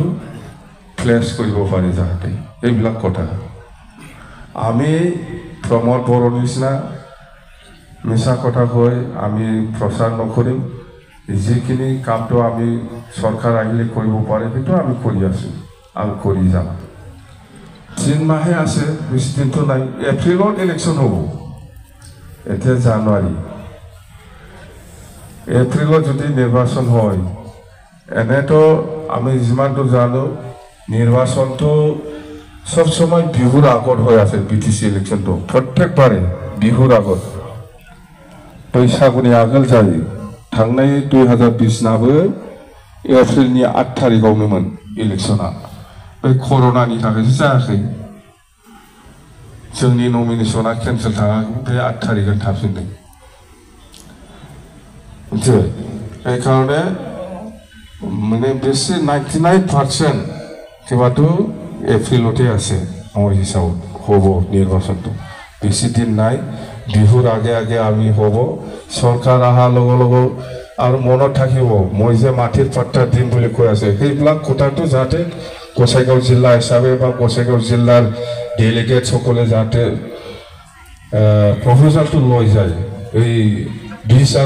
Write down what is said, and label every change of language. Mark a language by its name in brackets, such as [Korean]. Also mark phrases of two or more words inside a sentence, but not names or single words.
[Assamese] ফ্লেশ কৰিব পাৰি যাতে এইবিলাক কথা আমি প্ৰমোদ বড়োৰ নিচিনা মিছা কথা কৈ আমি প্ৰচাৰ নকৰিম যিখিনি কামটো আমি চৰকাৰ আহিলে কৰিব পাৰে সেইটো আমি কৰি আছোঁ আৰু কৰি যাম 3 মাহে আছে বেছি দিনটো নাই এপ্ৰিলত ইলেকশ্যন হ'ব এতিয়া জানুৱাৰী এপ্ৰিলত যদি নিৰ্বাচন হয় এনেতো আমি যিমানটো জানো নিৰ্বাচনটো সব সময় বিহুৰ আগত [Bodo] হৈ আছে BTC ইলেকশ্যনটো প্ৰত্যেকবাৰে বিহুৰ আগত बैसागुनि आगोल जायो थांनाय 2020 नाबो एप्रिलनि 8 तारिखआवनोमोन इलेक्शना बे कर'नानि थाखायसो जायाखै जोंनि नमिनेशना केन्सेल थाङाखै बे 8 तारिखआव थाफिनदों [Assamese] जे এই কারণে মানে বেশি 99% কিবাটো এপ্রিলতে আছে আমার হিসাব হব নির্বাচনটো বেশি দিন নাই বিহুৰ আগে আগে আমি হ'ব চৰকাৰ অহাৰ লগে লগে আৰু মনত থাকিব মই যে মাটিৰ পাট্টা দিম বুলি কৈ আছে সেইবিলাক কথাটো যাতে গোসাইগাঁও জিলা হিচাপে বা গোসাইগাঁও জিলাৰ ডেলিগেট সকলে যাতে প্ৰপ'জালটো লৈ যায় এই 20 আৰু